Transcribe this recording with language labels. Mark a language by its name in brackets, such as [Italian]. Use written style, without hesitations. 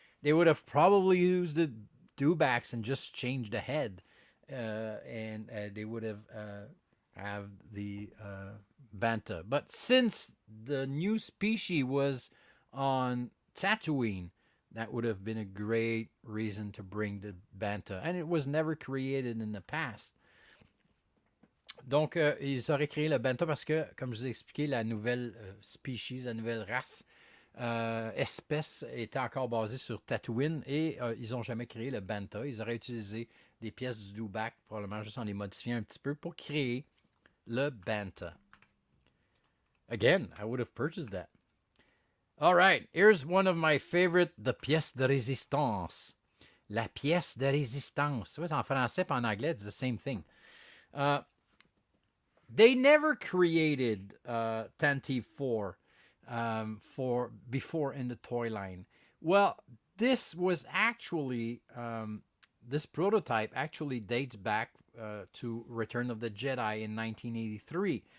[English] They would have probably used the dewbacks and just changed the head, and they would have the Banta. But since the new species was on Tatooine, that would have been a great reason to bring the Banta, and it was never created in the past. [French] Donc, ils auraient créé le banta parce que, comme je vous ai expliqué, la nouvelle species, la nouvelle race, espèce était encore basée sur Tatooine et ils n'ont jamais créé le banta. Ils auraient utilisé des pièces du dewback, probablement juste en les modifiant un petit peu pour créer le banta. [English] Again, I would have purchased that. All right, here's one of my favorite, the pièce de résistance. [French] La pièce de résistance. C'est en français et en anglais, [English] it's the same thing. They never created Tantive 4 for before in the toy line. Well, this was actually this prototype actually dates back to Return of the Jedi in 1983.